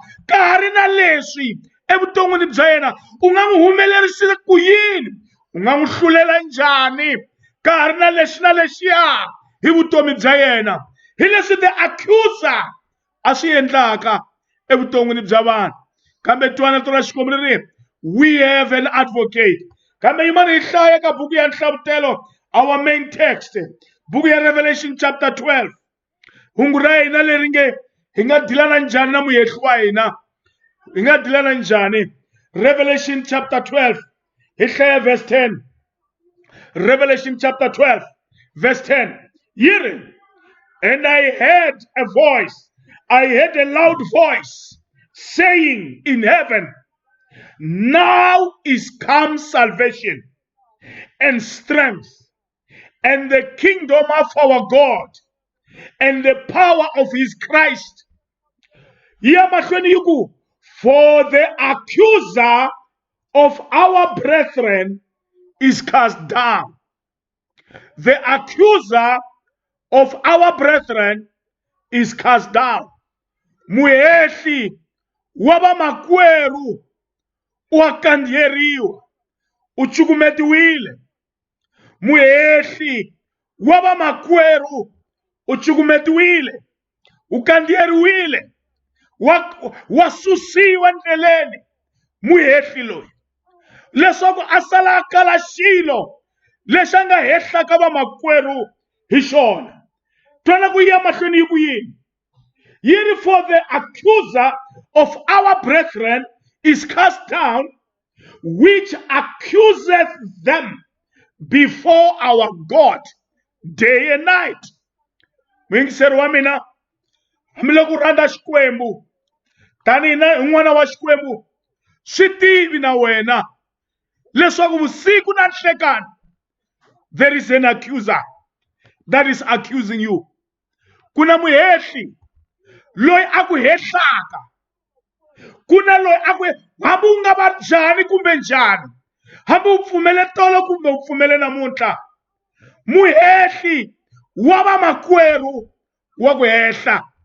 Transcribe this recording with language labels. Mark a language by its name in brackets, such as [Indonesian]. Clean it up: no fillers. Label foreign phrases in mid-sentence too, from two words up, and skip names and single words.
[Tsonga] Ka ha ri na leswi evuton'wini bya yena, u nga n'wi humelerisile ku yini? U nga n'wi hlulela njhani? Ka ha ri na lexi na lexiya hi vutomi bya yena. Hi leswi [English] the accuser [Tsonga] a swi endlaka evuton'wini bya vanhu. Kambe twana to ra Xikwembu ri ri, [English] we have an advocate. [Tsonga] Kambe yimani hi hlaya ka buku ya Nhlavutelo, [English] our main text, [Tsonga] buku ya [English] Revelation chapter 12. [Tsonga] Hungu ra hina leri nge hi nga dilana njhani na muhehli wa hina, hi nga dilana njhani. [English] Revelation chapter 12, [Tsonga] hi hlaya [English] verse 10. Revelation chapter 12 verse 10. [Tsonga] Yi ri, [English] and I heard a loud voice saying in heaven, now is come salvation and strength and the kingdom of our God and the power of his Christ. For the accuser of our brethren is cast down. The accuser of our brethren is cast down. [Tsonga] Muhehli wa vamakwerhu wa kandziyeriwa, u cukumetiwile. Muhehli wa vamakwerhu u cukumetiwile, u kandziyeriwile, wa susiwa ndleleni. Muhehli loyi leswaku a sala a kala xilo lexi a nga hehlaka vamakwerhu hi xona. Twana ku ya mahlweni yi ku yini? Yi ri, [English] for the accuser of our brethren is cast down, which accuseth them before our God day and night. [Tsonga] Muyingiseri wa mina, hamile ku rhandza Xikwembu tanihi n'wana wa Xikwembu swi tivi na wena leswaku vusiku na nhlekani [English] there is an accuser that is accusing you. [Tsonga] Kuna muhehli loyi a ku hehlaka, kuna loyi a ku hambi u nga va njhani kumbe njhani, hambi u pfumele tolo kumbe u pfumele namuntlha, muhehli wa vamakwerhu wa ku hehla.